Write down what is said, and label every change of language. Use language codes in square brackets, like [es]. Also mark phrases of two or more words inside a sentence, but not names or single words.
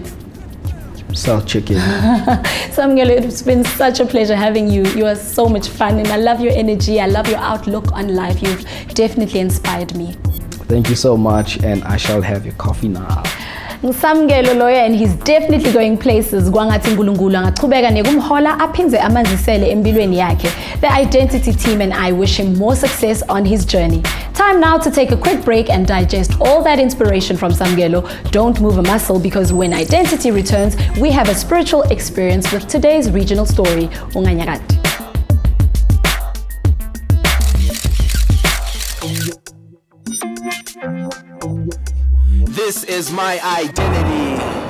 [en] Sell chicken. Samkelo, it's been such a pleasure having you. You are so much fun, and I love your energy. I love your outlook on life. You've definitely inspired me. Thank you so much, and I shall have your coffee now. Samkelo lawyer, and he's definitely going places. [ss] Kwangathi uNkulunkulu angaqhubeka nekumhola aphindze amanzisele empilweni yakhe. [en] The i-Dentity team and I wish him more success on his journey. Time now to take a quick break and digest all that inspiration from Samkelo. Don't move a muscle, because when i-Dentity returns, we have a spiritual experience with today's regional story. [ss] Unganyakati. [en] This is my identity.